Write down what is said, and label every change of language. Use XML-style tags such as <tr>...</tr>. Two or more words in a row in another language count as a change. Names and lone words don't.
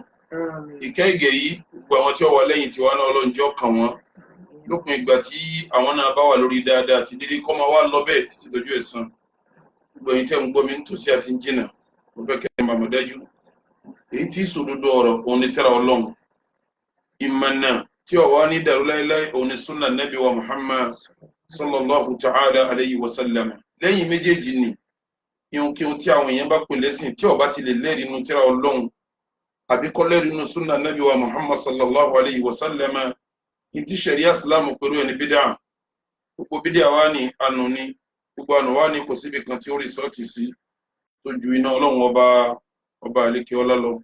<yo>Ìkẹ́ ìgẹ̀ yìí gbogbo àwọn tí ó wà lẹ́yìn tiwa náà Ọlọ́run jẹ́ ọkàn wọn lópin ìgbà tí àwọn náà bá wà lórí dáadáa àti dídí kọ́ máa wá lọ bẹ́ẹ̀ títí dojú ẹ̀san. Gbogbo ẹ̀yin tẹ́ ń gbọ́ mi nítòsí àti ń jìnà, mo fẹ́ kẹ́ ẹ máa mọ̀ dájú èyí tí sòdodo ọ̀rọ̀ òun ni tírà Ọlọ́run, ìmọ̀nà tí ó wà ní dàrú láíláí òun ni súnà Nábì wa Muhammad</yo> <ar>صلى الله تعالى عليه وسلم.</ar> <yo>Lẹ́yìn méjèèjì ni ìhunkíhun tí àwọn èèyàn bá pè lẹ́sìn tí ó bá ti lè lẹ́rìí nínú tírà Ọlọ́run àbí kò lẹ́rìí nínú súnà Nábì wa Muhammad</yo> <ar>صلى الله عليه وسلم,</ar> <yo>ìdí ṣẹ̀ríà Ìsìlámù pẹ̀lú ẹni bídà. Gbogbo bídà wá ní ànú ni, gbogbo ànú wá ní kò síbi kan tí ó rìsọ́ọ̀tì sí tó ju iná Ọlọ́run ọba àlékè ọlá lọ.</yo>